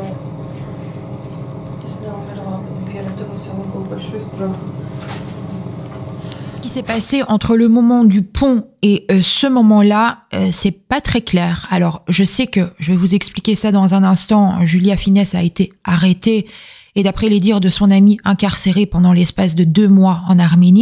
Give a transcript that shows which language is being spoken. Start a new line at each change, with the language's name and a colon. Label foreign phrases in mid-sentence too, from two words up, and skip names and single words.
Russian: Не знаю, умерла бы, наверное, это был большой страх.
French: Ce qui s'est passé entre le moment du pont et ce moment-là, c'est pas très clair. Alors, je sais que, je vais vous expliquer ça dans un instant, Julia Finesse a été arrêtée et d'après les dires de son ami, incarcérée pendant l'espace de 2 mois en Arménie.